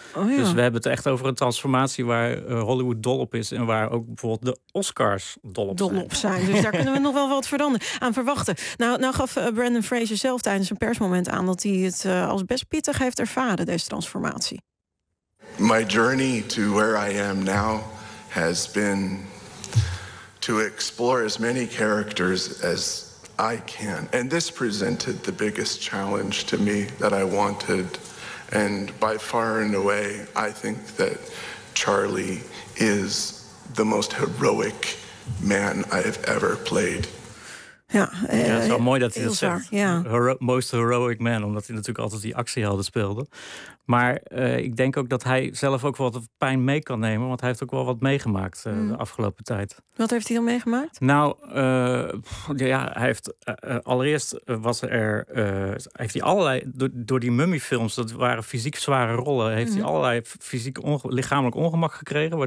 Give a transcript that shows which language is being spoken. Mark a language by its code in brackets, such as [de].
[nl] Oh, ja. Dus we hebben het echt over een transformatie waar Hollywood dol op is. En waar ook bijvoorbeeld de Oscars dol op zijn. Dus daar kunnen we nog wel wat aan verwachten. Nou gaf Brendan Fraser zelf tijdens een persmoment aan dat hij het als best pittig heeft ervaren, deze transformatie. [en] My journey to where I am now has been to explore as many characters as I can. And this presented the biggest challenge to me that I wanted. And by far and away, I think that Charlie is the most heroic man I have ever played. [nl] Ja, het is wel mooi dat hij dat zegt. [en] Most heroic man, [nl] omdat hij natuurlijk altijd die actiehelden speelde. Maar ik denk ook dat hij zelf ook wat pijn mee kan nemen. Want hij heeft ook wel wat meegemaakt de afgelopen tijd. Wat heeft hij dan meegemaakt? Nou, hij heeft allereerst was er heeft hij allerlei door die mummiefilms, dat waren fysiek zware rollen, heeft hij allerlei fysiek lichamelijk ongemak gekregen.